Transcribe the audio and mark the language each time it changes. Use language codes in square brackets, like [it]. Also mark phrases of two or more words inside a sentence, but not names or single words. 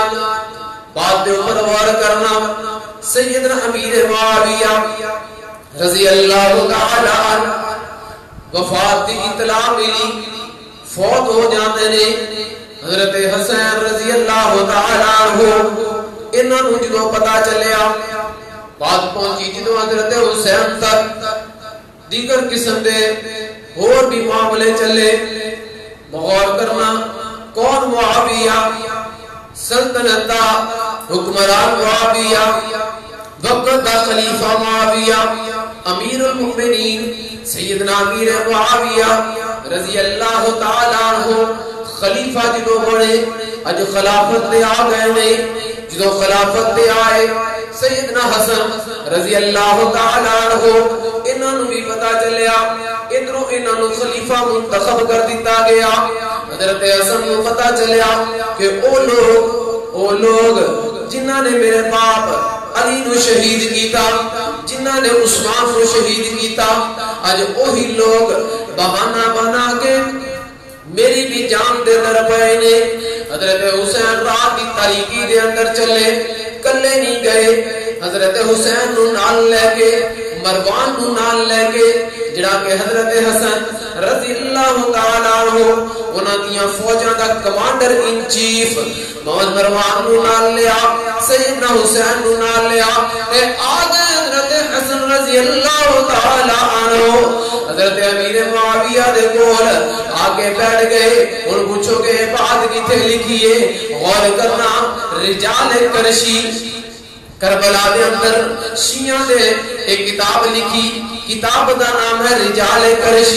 [pa] بات دے اوپر غور کرنا. سیدنا امیر معاویہ رضی اللہ تعالی عنہ وفات دی اطلاع ملی, فوت ہو جاندے نے. حضرت حسین رضی اللہ تعالی عنہ انہاں نوں جدوں پتہ چلیا, بات پہنچی جدوں حضرت حسین تک دیگر قسم دے اور بھی معاملے چلے. غور کرنا کون معاویہ, سلطنت دا حکمران معاویہ, وقت دا خلیفہ معاویہ, امیر المؤمنین سیدنا امیر معاویہ رضی اللہ تعالی عنہ خلیفہ جدو بڑے اج خلافت دے آ گئے نے. جدو خلافت دے آئے سیدنا حسن رضی اللہ تعالی عنہ انہاں نوں بھی پتہ چلیا, ادھروں انہاں نوں خلیفہ منتخب کر دیتا گیا. حضرت حسن نوں پتہ چلیا کہ او لوگ جنہاں نے میرے باپ علی نو شہید کیتا, جنہاں نے عثمان نو شہید کیتا, اج وہی لوگ بہانہ بنا کے میری بھی جان دے در پائے نے. حضرت حسین رات کی تاریکی دے اندر چلے, کلے نہیں گئے. حضرت حسین نو نال لے کے, مروان نو نال لے کے, جڑا کہ حضرت حسن رضی اللہ تعالی عنہ انہاں دیاں فوجاں دا [en] commander in chief [pa] محمد مروان نو نال لیا, سیدنا حسین نو نال لیا. اے آگے حضرت حسن رضی اللہ تعالی عنہ حضرت امیر معاویہ دے کول آگے بیٹھ گئے. ان پوچھو کہ بات کتے لکھی ہے, غور کرنا. رجال کرشی کربلا دے اندر شیعہ دے ایک کتاب لکھی, کتاب دا نام ہے رجال کرشی.